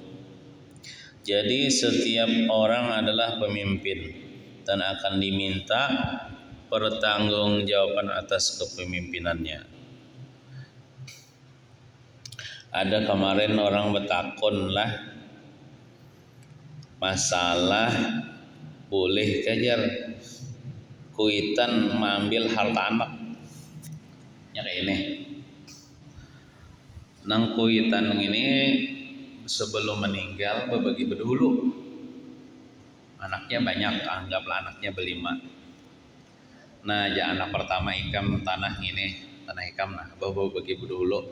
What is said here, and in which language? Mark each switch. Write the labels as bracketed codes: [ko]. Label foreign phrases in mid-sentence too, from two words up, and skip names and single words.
[id] Jadi setiap orang adalah pemimpin dan akan diminta pertanggungjawaban atas kepemimpinannya. [bjn] Ada kemarin orang bertakon lah masalah boleh kejar kuitan mengambil harta anak ya kayak ini. Nang kuitan ini sebelum meninggal berbagi berdahulu. Anaknya banyak, anggaplah anaknya berlima. Nah, ya anak pertama ikam tanah ini, tanah ikam nah, bawa bagi berdahulu.